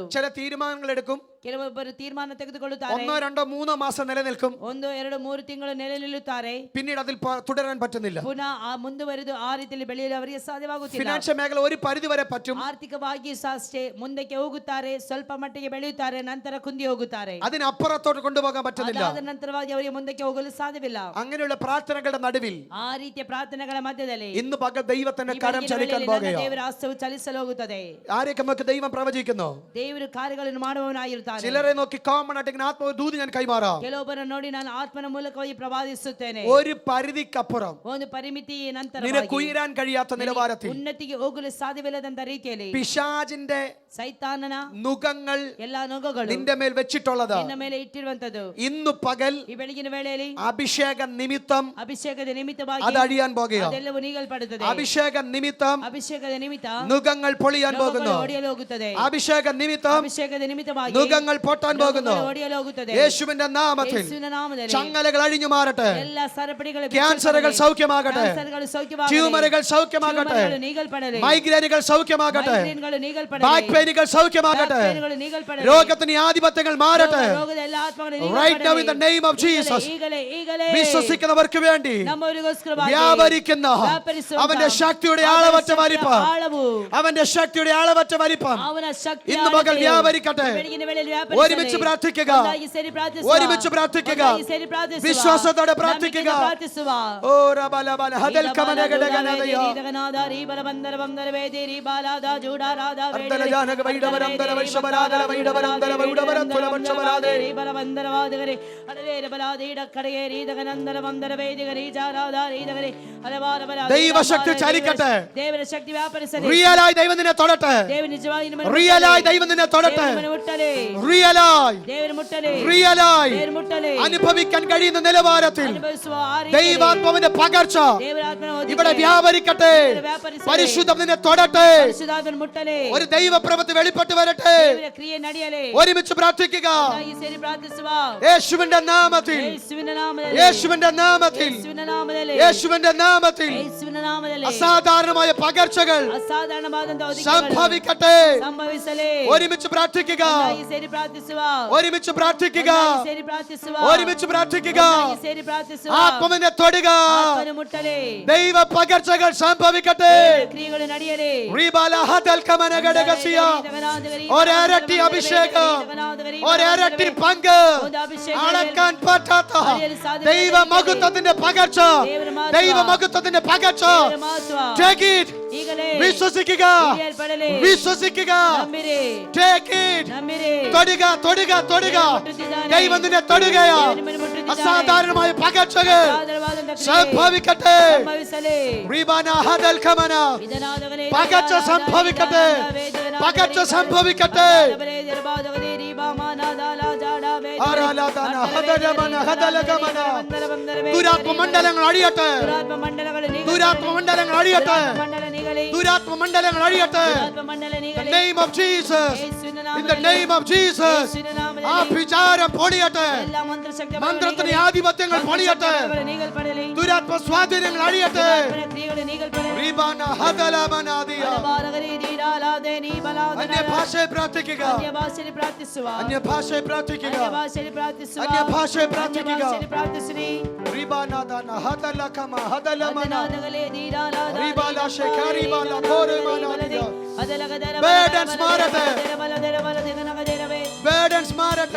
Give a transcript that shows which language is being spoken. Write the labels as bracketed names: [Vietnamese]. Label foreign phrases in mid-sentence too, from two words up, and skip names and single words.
[Malayalam] ചില തീരുമാനങ്ങൾ എടുക്കും, [Kannada] ಕೆಲವೊಬ್ಬರು ತೀರ್ಮಾನ ತೆಗೆದುಕೊಳ್ಳುತ್ತಾರೆ, [Malayalam] 1, 2, 3 മാസം നിലനിൽക്കും, [Kannada] 1, 2, 3 ತಿಂಗಳು ನೆಲೆ ನಿಲ್ಲುತ್ತಾರೆ. [Malayalam] പിന്നീട് അതിൽ തുടരാൻ പറ്റുന്നില്ല. [Kannada] ಪುನಃ ಆ ಮುಂದುವರೆದು ಆ ರೀತಿಯಲ್ಲಿ ಬೆಳೆಯಲು ಅವರಿಗೆ ಸಾಧ್ಯವಾಗುತ್ತಿಲ್ಲ. [Malayalam] ഫിനാൻഷ്യൽ മേഖല ഒരു പരിധി വരെ പറ്റും, [Kannada] ಆರ್ಥಿಕವಾಗಿ ಸಹ ಅಷ್ಟೇ ಮುಂದಕ್ಕೆ ಹೋಗುತ್ತಾರೆ, ಸ್ವಲ್ಪ ಮಟ್ಟಿಗೆ ಬೆಳೆಯುತ್ತಾರೆ, ನಂತರ ಕುಂದಿ ಹೋಗುತ್ತಾರೆ. [Malayalam] അതിനപ്പുറത്തോട്ട് കൊണ്ടുപോകാൻ പറ്റുന്നില്ല. [Kannada] ಅದಾದ ನಂತರವಾಗಿ ಅವರಿಗೆ ಮುಂದಕ್ಕೆ ಹೋಗಲು ಸಾಧ್ಯವಿಲ್ಲ. [Malayalam] അങ്ങനെയുള്ള പ്രാർത്ഥനകളുടെ നടുവിൽ [Kannada] ಆ ರೀತಿಯ ಪ್ರಾರ್ಥನೆಗಳ ಮಧ್ಯದಲ್ಲಿ [Malayalam] ഇന്ന് പകൽ ദൈവത്തിന്റെ [Kannada] ಈ [Malayalam] കരം [Kannada] ಬೆಳಗಿನ [Malayalam] ചലിക്കാൻ [Kannada] ವೇಳೆಯಲ್ಲಿ ನನ್ನ [Malayalam] പോകുകയാണ്. [Kannada] ದೇವರ ಹಸ್ತವು ಚಲಿಸಲು ಹೋಗುತ್ತದೆ. [Malayalam] ആരെയൊക്കെ നമുക്ക് ദൈവം പ്രവചിക്കുന്നു? [Kannada] ದೇವರು ಕಾರ್ಯಗಳನ್ನು ಮಾಡುವವನಾಗಿರುತ್ತಾನೆ. [Malayalam] ചിലരെ നോക്കി കോമൺ ആയിട്ട് ഇങ്ങനെ ആത്മാവ് ദൂത് ഞാൻ കൈമാറാം. [Kannada] ಕೆಲವೊಬ್ಬರನ್ನು ನೋಡಿ ನಾನು ಆತ್ಮನ ಮೂಲಕವಾಗಿ ಪ್ರವಾದಿಸುತ್ತೇನೆ. [Malayalam] ഒരു പരിധിക്കപ്പുറം [Kannada] ಒಂದು ಪರಿಮಿತಿ ನಂತರ [Malayalam] നിനക്ക് ഉയരാൻ കഴിയാത്ത നിലവാരത്തിൽ [Kannada] ಉನ್ನತಿಗೆ ಹೋಗಲು ಸಾಧ್ಯವಿಲ್ಲದಂತ ರೀತಿಯಲ್ಲಿ [Malayalam] പിശാചിന്റെ [Kannada] ಸೈತಾನನ [Malayalam] നുഖങ്ങൾ [Kannada] ಎಲ್ಲಾ ನೊಗಗಳು [Malayalam] നിന്റെ മേൽ വെച്ചിട്ടുള്ളത് [Kannada] ನಿನ್ನ ಮೇಲೆ ಇಟ್ಟಿರುವಂತದ್ದು [Malayalam] ഇന്ന് പകൽ [Kannada] ಈ ಬೆಳಗಿನ ವೇಳೆಯಲ್ಲಿ [Malayalam] അഭിഷേക നിമിത്തം [Kannada] ಅಭಿಷೇಕದ ನಿಮಿತ್ತವಾಗಿ [Malayalam] അത് അഴിയാൻ പോകുകയാണ്. [Kannada] ಅದೆಲ್ಲವೂ ನೀಗಲ್ಪಡುತ್ತದೆ. [Malayalam] അഭിഷേക നിമിത്തം [Kannada] ಅಭಿಷೇಕದ ನಿಮಿತ್ತ [Malayalam] നുഖങ്ങൾ പൊളിയാൻ പോകുന്നു. [Kannada] ಒಡೆಯಲು ಹೋಗುತ್ತದೆ. [Malayalam] അഭിഷേക നിമിത്തം [Kannada] ಅಭಿಷೇಕದ ನಿಮಿತ್ತವಾಗಿ [Malayalam] നുഖങ്ങൾ പൊട്ടാൻ പോകുന്നു. [Kannada] ಒಡೆಯಲು ಹೋಗುತ್ತದೆ. [Malayalam] യേശുവിന്റെ നാമത്തിൽ [Kannada] ಯೇಸುವಿನ ನಾಮದಲ್ಲಿ [Malayalam] ചങ്ങലകൾ അഴിഞ്ഞു മാറട്ടെ, [Kannada] ಎಲ್ಲ ಸರಪಳಿಗಳು [Malayalam] ക്യാൻസറുകൾ സൗഖ്യമാകട്ടെ, [Kannada] ಕ್ಯಾನ್ಸರ್ಗಳು ಸೌಖ್ಯವಾಗಲಿ, [Malayalam] ട്യൂമറുകൾ സൗഖ്യമാകട്ടെ, [Kannada] ಟ್ಯೂಮರ್ಗಳು ನೀಗಲ್ಪಡಲಿ, [Malayalam] മൈഗ്രെയിനുകൾ സൗഖ്യമാകട്ടെ, [Kannada] ಮೈಗ್ರೇನ್ಗಳು ನೀಗಲ್ಪಡಲಿ, [English] back pains [Malayalam] സൗഖ്യമാകട്ടെ, [Kannada] ಪೇನುಗಳು ನೀಗಲ್ಪಡಲಿ, [Malayalam] രോഗത്തിന് ആധിപത്യങ്ങൾ മാറട്ടെ. [Kannada] ರೋಗದ ಎಲ್ಲ ಆತ್ಮಗಳು [English] Right now in the [Kannada] ನೀಗಲ್ಪಡಲಿ. [English] name of Jesus. [Kannada] ಈಗಲೇ [Malayalam] വിശ്വസിക്കുന്നവർക്ക് വേണ്ടി [Kannada] ನಮ್ಮವರಿಗೋಸ್ಕರವಾಗಿ [Malayalam] വ്യാപരിക്കുന്ന [Kannada] ವ್ಯಾಪರಿಸುವಂತ [Malayalam] അവന്റെ ശക്തിയുടെ [Kannada] ಅವನ [Malayalam] അളവറ്റ [Kannada] ಶಕ್ತಿಯ [Malayalam] വലിപ്പം, [Kannada] ಆಳವು, [Malayalam] അവന്റെ ശക്തിയുടെ അളവറ്റ വലിപ്പം [Kannada] ಅವನ ಶಕ್ತಿಯ [Malayalam] ഇന്ന് പകൽ [Kannada] ಅಳತೆಯು [Malayalam] വ്യാപരിക്കട്ടെ. [Kannada] ಬೆಳಗಿನ ವೇಳೆಯಲ್ಲಿ ವ್ಯಾಪರಿಸಲಿ. [Malayalam] ഒരുമിച്ച് പ്രാർത്ഥിക്കുക, [Kannada] ಒಂದಾಗಿ ಸೇರಿ ಪ್ರಾರ್ಥಿಸುವ, [Malayalam] ഒരുമിച്ച് പ്രാർത്ഥിക്കുക, [Kannada] ಒಂದಾಗಿ ಸೇರಿ ಪ್ರಾರ್ಥಿಸುವ, [Malayalam] വിശ്വാസത്തോടെ പ്രാർത്ഥിക്കുക. [Kannada] ನಂಬಿಕೆಯಿಂದ ಪ್ರಾರ್ಥಿಸುವ. ഓ റബലബല ഹദൽ കമനഗഡഗനദയ ರೀ ಬಲಬಂದರ ಬಂದರ ವೇದಿ ರೀ ಬಾಲಾದ ಜೂಡಾರಾದ ಅರ್ಧಲ ಜಾನಗ ವೈಡವರಂದರ ವೈಶಬರಾದಲ ವೈಡವರಂದರ ವೈಡವರಂತಲ ವಕ್ಷಬರಾದೆ ರೀ ಬಲಬಂದರವಾದಗರೆ ಅಡವೇರ ಬಲಾದೀಡ ಕಡೆಗೆ ರೀದಗನಂದರ ಬಂದರ ವೇದಿಗರಿ ಜಾರಾದ ರೀದಗರೆ ಹಲವಾರ ಬಲ [Malayalam] ദൈവശക്തി ചലിക്കട്ടെ. [Kannada] ದೇವರ ಶಕ್ತಿ ವ್ಯಾಪರಿಸಲಿ. [Malayalam] റിയലായി ദൈവം നിന്നെ തൊടട്ടെ. [Kannada] ದೇವರು ನಿಜವಾಗಿ ನಿಮ್ಮನ್ನು [Malayalam] റിയലായി ദൈവം നിന്നെ തൊടട്ടെ. [Kannada] ದೇವರು ಮುಟ್ಟಲಿ. [Malayalam] റിയലായി [Kannada] ದೇವರು ಮುಟ್ಟಲಿ. [Malayalam] റിയലായി [Kannada] ದೇವರು ಮುಟ್ಟಲಿ. [Malayalam] അനുഭവിക്കാൻ കഴിയുന്ന നിലവാരത്തിൽ [Kannada] ಅನುಭವಿಸುವ ಆ ರೀತಿಯಲ್ಲಿ [Malayalam] ദൈവാത്മാവിന്റെ പകർച്ച [Kannada] ದೇವರ ಆತ್ಮನ ಹೊದಿಕೆ [Malayalam] ഇവിടെ വ്യാപരിക്കട്ടെ. [Kannada] ವ್ಯಾಪರಿಸಲಿ. [Malayalam] പരിശുദ്ധം നിന്നെ തൊടട്ടെ. [Kannada] ಪರಿಶುದ್ಧಾತ್ಮನು ಮುಟ್ಟಲಿ. [Malayalam] ഒരു ദൈവപ്രവൃത്തി വെളിപ്പെട്ട് വരട്ടെ. [Kannada] ದೇವರ ಕ್ರಿಯೆ ನಡೆಯಲಿ. [Malayalam] ഒരുമിച്ച് പ്രാർത്ഥിക്കുക. [Kannada] ಒಂದಾಗಿ ಸೇರಿ ಪ್ರಾರ್ಥಿಸುವ. [Malayalam] യേശുവിന്റെ നാമത്തിൽ, [Kannada] ಯೇಸುವಿನ ನಾಮದಲ್ಲಿ, [Malayalam] യേശുവിന്റെ നാമത്തിൽ, [Kannada] ಯೇಸುವಿನ ನಾಮದಲ್ಲಿ, [Malayalam] യേശുവിന്റെ നാമത്തിൽ [Kannada] ಯೇಸುವಿನ ನಾಮದಲ್ಲಿ [Malayalam] അസാധാരണമായ പകർച്ചകൾ [Kannada] ಅಸಾಧಾರಣವಾದಂತಹ ಹೊದಿಕೆಗಳು [Malayalam] സംഭവിക്കട്ടെ. [Kannada] ಸಂಭವಿಸಲಿ. [Malayalam] ഒരുമിച്ച് പ്രാർത്ഥിക്കുക, [Kannada] ಒಂದಾಗಿ ಸೇರಿ ಪ್ರಾರ್ಥಿಸುವ. [Malayalam] ഒരുമിച്ച് പ്രാർത്ഥിക്കുക, [Kannada] ಒಂದಾಗಿ ಸೇರಿ ಪ್ರಾರ್ಥಿಸುವ. [Malayalam] ഒരുമിച്ച് പ്രാർത്ഥിക്കുക. [Kannada] ಒಂದಾಗಿ ಸೇರಿ ಪ್ರಾರ್ಥಿಸುವ. [Malayalam] ആത്മാവിനെ തൊടുക. [Kannada] ಆತ್ಮನು ಮುಟ್ಟಲಿ. [Malayalam] ദൈവ പകർച്ചകൾ സംഭവിക്കട്ടെ. [Kannada] ದೇವರ ക്ರಿಯೆಗಳು ನಡೆಯಲಿ. റിബാല ഹദൽ കമനഗഡഗസിയ [Malayalam] ഒരരട്ടി അഭിഷേകം, ഒരരട്ടി പങ്ക്, അളക്കാൻ പറ്റാത്ത ദൈവ മഹത്വത്തിന്റെ പകർച്ച, ദൈവ മഹത്വത്തിന്റെ പകർച്ച. [English] Take it. [Kannada] ಈಗಲೇ [Malayalam] വിശ്വസിക്കുക, [Kannada] ಕ್ರಿಯೆಲ್ಪಡಲಿ. [Malayalam] വിശ്വസിക്കുക. [Kannada] ನಂಬಿರಿ. [English] Take it. [Kannada] ನಂಬಿರಿ. [Malayalam] തൊടുക, തൊടുക, തൊടുക. [Kannada] ಮುಟ್ಟುತ್ತಿದ್ದಾನೆ. [Malayalam] ദൈവം നിന്നെ തൊടുകയാ. [Kannada] ದೇವರು ನಿಮ್ಮನ್ನು ಮುಟ್ಟುತ್ತಿದ್ದಾನೆ. [Malayalam] അസാധാരണമായ പകർച്ചകൾ [Kannada] ಅಸಾಧಾರಣವಾದಂತಹ ಕ್ರಿಯೆ [Malayalam] സംഭവിക്കട്ടെ. [Kannada] ಸಂಭವಿಸಲಿ. റിബാന ഹദൽ കമന ಇದನಾದವನೇ [Malayalam] പകർച്ച സംഭവിക്കട്ടെ. പകർച്ച സംഭവിക്കട്ടെ. ആരാധന ഹദലമന ഹദലഗമന ദുരാത്മ മണ്ഡലങ്ങൾ അഴിയട്ടെ ദുരാത്മ മണ്ഡലങ്ങൾ അഴിയട്ടെ ദുരാത്മ മണ്ഡലങ്ങൾ അഴിയട്ടെ [English] In the name of Jesus, in the name of Jesus, [Malayalam] ആ വിചാരം പൊളിയട്ടെ മന്ത്രത്തിന്റെ ആധിപത്യങ്ങൾ പൊളിയട്ടെ ദുരാത്മ സ്വാധീനങ്ങൾ അഴിയട്ടെ റിബാന ഹദലമനാദിയ അന്യഭാഷയെ പ്രാർത്ഥിക്കുക അന്യഭാഷയെ പ്രാർത്ഥിക്കുക അന്യഭാഷയെ പ്രാർത്ഥിക്കുക റിബാനാദന ഹദലകമ ഹദലമന റിബാല ശേഖരിബാല കോരമനാദിയ ബർഡൻസ് മാറട്ടെ ബർഡൻസ് മാറട്ടെ